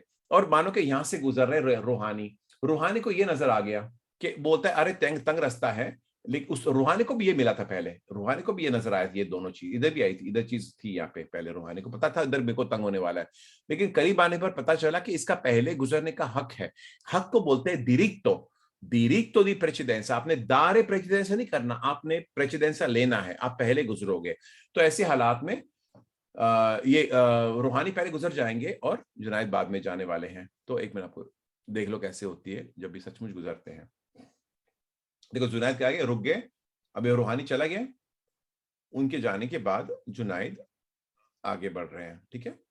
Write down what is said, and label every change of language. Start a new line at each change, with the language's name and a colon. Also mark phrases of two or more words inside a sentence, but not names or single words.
Hindi: और मानो कि यहाँ से गुजर रहे रूहानी, रूहानी को ये नजर आ गया कि बोलता है अरे तंग तंग रास्ता है, लेकिन उस रूहानी को भी ये मिला था, पहले रूहानी को भी ये नजर आया था, ये दोनों चीज इधर भी आई थी, इधर चीज थी यहाँ पे, पहले रूहानी को पता था इधर मेरे को तंग होने वाला है, लेकिन करीब आने पर पता चला कि इसका पहले गुजरने का हक है। हक को बोलते हैं
Italian: diritto, diritto di precedenza।
Hindi: आपने
Italian: dare precedenza
Hindi: नहीं करना, आपने प्रेसिडेंसा लेना है, आप पहले गुजरोगे। तो ऐसे हालात में ये रूहानी पहले गुजर जाएंगे और जुनाइद बाद में जाने वाले हैं। तो एक मिनट आपको देख लो कैसे होती है जब भी सचमुच गुजरते हैं। देखो जुनाइद क्या गया, रुक गए, अब ये रूहानी चला गया, उनके जाने के बाद जुनाइद आगे बढ़ रहे हैं, ठीक है।